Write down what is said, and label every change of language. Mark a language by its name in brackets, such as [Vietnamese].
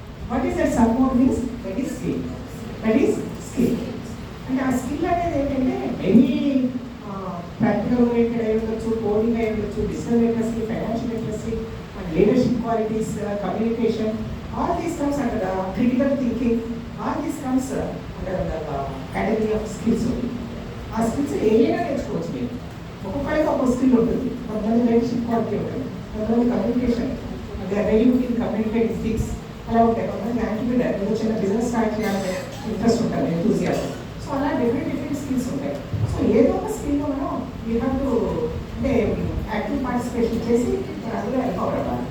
[English] What is that some more means? That is skill. That is skill. [Telugu] అంటే ఆ skill అనేది ఏంటంటే many practical oriented అయి ఉండొచ్చు, కోడింగ్ అయి ఉండొచ్చు, digital literacy, financial literacy, and leadership qualities, communication, [English] All these comes under the critical thinking, all these comes under the category of skills only. [Telugu] ఆ skills ఏమైనా నేర్చుకోవచ్చు మీరు. ఒక్కొక్కరికి ఒక స్కిల్ ఉంటుంది. కొంతమంది లీడర్షిప్ క్వాలిటీ ఉంటుంది, కొంతమంది communication, ready to communicate skills అలా ఉంటాయి. కొంతమంది యాంటిప్రినర్, ఏదో చిన్న బిజినెస్ స్టార్ట్ చేయాలని ఇంట్రెస్ట్ ఉంటుంది, ఎంతూజియాజం. సో అలా డిఫరెంట్ స్కిల్స్ ఉంటాయి. సో ఏదో ఒక స్కిల్లో మనం [English] you have to [Telugu] అంటే యాక్టివ్ పార్టిసిపేషన్ చేసి అందులో ఎంపవర్ అవ్వాలి.